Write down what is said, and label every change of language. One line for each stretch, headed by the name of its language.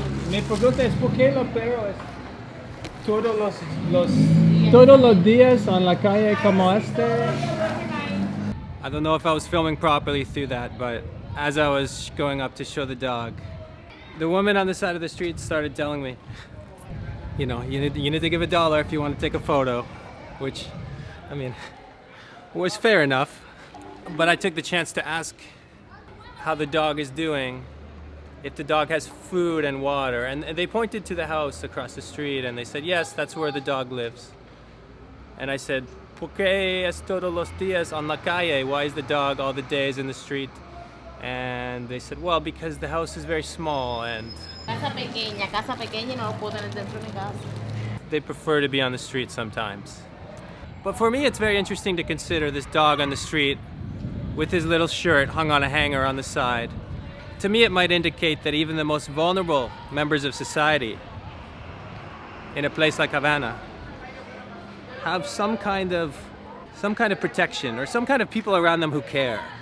Spanish: Mi pregunta es ¿por qué los perros todos los días en la calle como este?
English: I don't know if I was filming properly through that, but as I was going up to show the dog, the woman on the side of the street started telling me, you know, you need to give $1 if you want to take a photo, which, I mean, was fair enough. But I took the chance to ask how the dog is doing, if the dog has food and water, and they pointed to the house across the street and they said, yes, that's where the dog lives. And I said,
Spanish: ¿Por qué es todos los días en la calle?
English: Why is the dog all the days in the street? And they said, well, because the house is very small and
Spanish: casa pequeña, no lo puedo tener dentro de mi casa.
English: They prefer to be on the street sometimes. But for me, it's very interesting to consider this dog on the street with his little shirt hung on a hanger on the side. To me, it might indicate that even the most vulnerable members of society in a place like Havana have some kind of protection or some kind of people around them who care.